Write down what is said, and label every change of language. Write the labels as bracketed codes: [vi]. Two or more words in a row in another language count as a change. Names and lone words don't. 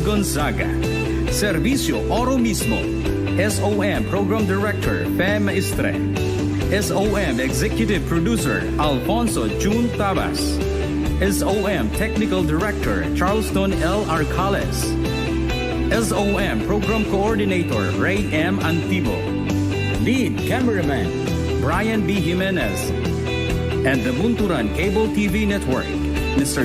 [en] Gonzaga, Servicio Oro Mismo, SOM Program Director Fe Maestre, SOM Executive Producer Alfonso June Tabas, SOM Technical Director Charleston L. Arcales, SOM Program Coordinator Ray M. Antibo, Lead Cameraman Brian B. Jimenez, and the Bunturan Cable TV Network, Mr.